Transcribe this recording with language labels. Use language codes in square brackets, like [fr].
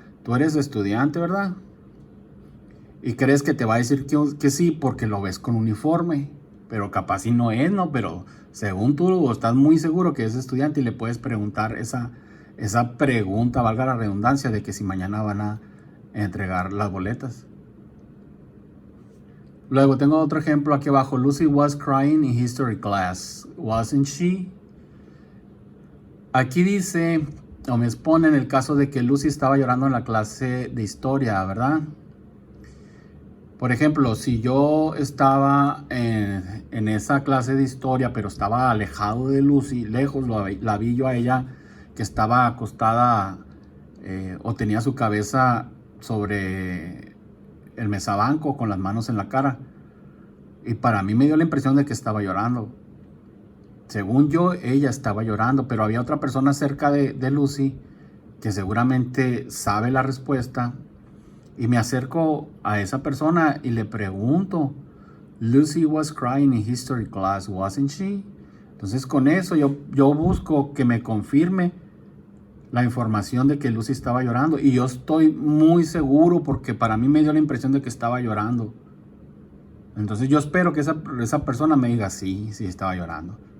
[es] Tú eres estudiante, ¿verdad? Y crees que te va a decir que sí porque lo ves con uniforme, pero capaz si no es, ¿no? Pero según tú estás muy seguro que es estudiante y le puedes preguntar esa pregunta, valga la redundancia, de que si mañana van a entregar las boletas. Luego tengo otro ejemplo aquí abajo. [en] Lucy was crying in history class, wasn't she? [es] Aquí dice, o me expone en el caso de que Lucy estaba llorando en la clase de historia, ¿verdad? Por ejemplo, si yo estaba en esa clase de historia, pero estaba alejado de Lucy, lejos, la vi yo a ella que estaba acostada o tenía su cabeza sobre el mesabanco con las manos en la cara. Y para mí me dio la impresión de que estaba llorando. Según yo, ella estaba llorando, pero había otra persona cerca de Lucy que seguramente sabe la respuesta. Y me acerco a esa persona y le pregunto, [en] Lucy was crying in history class, wasn't she? [es] Entonces con eso yo busco que me confirme la información de que Lucy estaba llorando. Y yo estoy muy seguro porque para mí me dio la impresión de que estaba llorando. Entonces yo espero que esa persona me diga sí estaba llorando.